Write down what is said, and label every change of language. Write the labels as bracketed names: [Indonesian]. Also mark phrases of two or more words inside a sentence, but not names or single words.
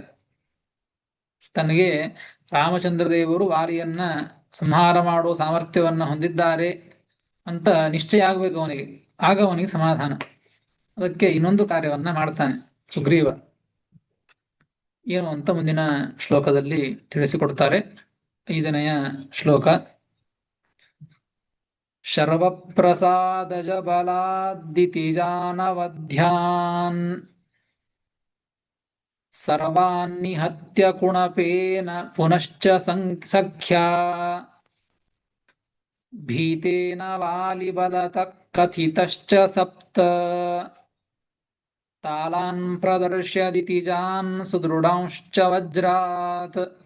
[Kannada] ತನಗೆ ರಾಮಚಂದ್ರ ದೇವರು ವಾಲಿಯನ್ನ ಸಂಹಾರ ಮಾಡುವ ಸಾಮರ್ಥ್ಯವನ್ನ ಹೊಂದಿದ್ದಾರೆ ಅಂತ ನಿಶ್ಚಯ ಆಗ್ಬೇಕು ಅವನಿಗೆ, ಆಗ ಅವನಿಗೆ ಸಮಾಧಾನ. ಅದಕ್ಕೆ ಇನ್ನೊಂದು ಕಾರ್ಯವನ್ನ ಮಾಡ್ತಾನೆ ಸುಗ್ರೀವ. ಏನು ಅಂತ ಮುಂದಿನ ಶ್ಲೋಕದಲ್ಲಿ ತಿಳಿಸಿಕೊಡ್ತಾರೆ. 5ನೆಯ ಶ್ಲೋಕ. [Sanskrit] ಶರ್ವಪ್ರಸಾದಜ ಬಲಾದ್ದಿತಿಜಾನವಧ್ಯಾನ್ ಸರ್ವಾನ್ನಿಹತ್ಯ ಕುಣಪೇನ ಪುನಶ್ಚ ಸಖ್ಯಾ ಭೀತೇನ ವಾಲಿಬಲತಃ ಕಥಿತಶ್ಚ ಸಪ್ತ ತಾಲಾನ್ ಪ್ರದರ್ಶ್ಯ ದಿತಿಜಾನ್ ಸುದೃಢಾಂಶ್ಚ ವಜ್ರಾತ್.